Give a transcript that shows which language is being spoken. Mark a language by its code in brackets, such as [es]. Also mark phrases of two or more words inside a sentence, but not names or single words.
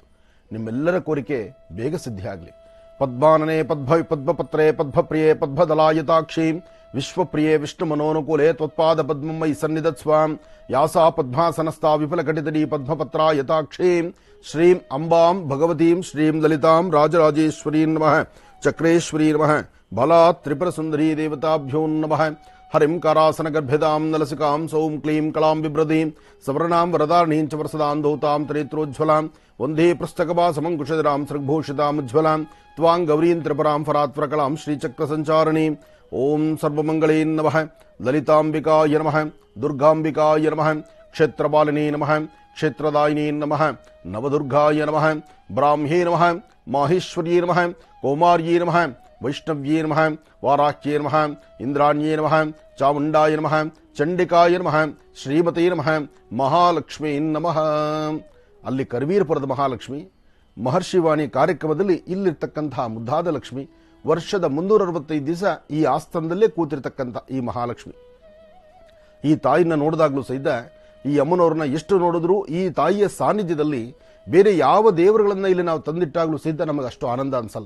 [kn] ನಿಮ್ಮೆಲ್ಲರ ಕೋರಿಕೆ ಬೇಗ ಸಿದ್ಧಿ ಆಗಲಿ. [sa] ಪದ್ಮಾನನೆ ಪದ್ಮಪತ್ರೇ ಪದ್ಮಪ್ರಿಯೇ ಪದ್ಮದಲಾಯತಾಕ್ಷೀಂ ವಿಶ್ವಪ್ರಿಯೇ ವಿಷ್ಣು ಮನೋನುಕೂಲೆ ತ್ವತ್ಪಾದ ಪದ್ಮಮಯಿ ಸನ್ನಿಧತ್ಸ್ವಾಂ ಯಾಸಾ ಪದ್ಮಾಸನಸ್ಥಾ ವಿಫಲಕಟಿತಡಿ ಪದ್ಮಪತ್ರ ಯತಾಕ್ಷೀಂ ಶ್ರೀಂ ಅಂಬಾಂ ಭಗವತೀಂ ಶ್ರೀಂ ಲಲಿತಾಂ ರಾಜರಾಜೇಶ್ವರೀಂ ನಮಃ ಚಕ್ರೇಶ್ವರೀ ನಮಃ ಬಲಾತ್ ತ್ರಿಪುರ ಸುಂದರೀ ದೇವತಾಭ್ಯೋ ನಮಃ ಹರಿಂ ಕರಾಸನ ಗರ್ಭೆದಾಂ ನಲಸಿಕಾಂ ಸೌಂ ಕ್ಲೀಂ ಕಳಾಂ ಬಿಭ್ರದೀಂ ಸವರ್ಣಾಂ ವರದಾರ್ಣೀಂ ಚ ವರಸದಾಂ ದೌತಾಂ ತ್ರೇತ್ರೋಜ್ವಲಾಂ ವಂದೇ ಪೃಷ್ಠಕಪಾಸಮಂಕುಶಧರಾಂ ಸೃಗ್ಭೂಷಿತಾಮುಜ್ವಲಾಂ ತ್ವಾಂ ಗೌರೀಂ ತ್ರಿಪುರಾಂ ಫರಾತ್ವರಕಲಾಂ ಶ್ರೀಚಕ್ರಸಂಚಾರಣೀಂ ಓಂ ಸರ್ವಮಂಗಳೇ ನಮಃ ಲಲಿತಾಂಬಿಕಾಯ ನಮಃ ದುರ್ಗಾಂಬಿಕಾಯ ನಮಃ ಕ್ಷೇತ್ರಪಾಲಿನೇ ನಮಃ ಕ್ಷೇತ್ರದಾಯಿನೇ ನಮಃ ನವದುರ್ಗಾಯ ನಮಃ ಬ್ರಾಹ್ಮ್ಯೇ ನಮಃ ಮಾಹೇಶ್ವರ್ಯೇ ನಮಃ ಕೌಮಾರ್ಯೇ ನಮಃ ವೈಷ್ಣವ್ಯೇ ನಮಃ ವಾರಾಕ್ಯೇ ನಮಃ ಇಂದ್ರಾಣ್ಯೇ ನಮಃ ಚಾಮುಂಡಾಯ ನಮಃ ಚಂಡಿಕಾಯ ನಮಃ ಶ್ರೀಮತೇ ನಮಃ ಮಹಾಲಕ್ಷ್ಮೀ ನಮಃ. [kn] ಅಲ್ಲಿ ಕರವೀರಪುರದ ಮಹಾಲಕ್ಷ್ಮಿ, ಮಹರ್ಷಿವಾಣಿ ಕಾರ್ಯಕ್ರಮದಲ್ಲಿ ಇಲ್ಲಿರ್ತಕ್ಕಂತಹ ಮುದ್ದಾದ ಲಕ್ಷ್ಮಿ, ವರ್ಷದ 365 ದಿವಸ ಈ ಆಸ್ಥಾನದಲ್ಲೇ ಕೂತಿರ್ತಕ್ಕಂಥ ಈ ಮಹಾಲಕ್ಷ್ಮಿ. ಈ ತಾಯಿನ ನೋಡಿದಾಗ್ಲೂ ಸಹಿತ, ಈ ಅಮ್ಮನವ್ರನ್ನ ಎಷ್ಟು ನೋಡಿದ್ರು ಈ ತಾಯಿಯ ಸಾನ್ನಿಧ್ಯದಲ್ಲಿ ಬೇರೆ ಯಾವ ದೇವರುಗಳನ್ನ ಇಲ್ಲಿ ನಾವು ತಂದಿಟ್ಟಾಗ್ಲೂ ಸಹಿತ ನಮಗೆ ಅಷ್ಟು ಆನಂದ ಅನ್ಸಲ್ಲ.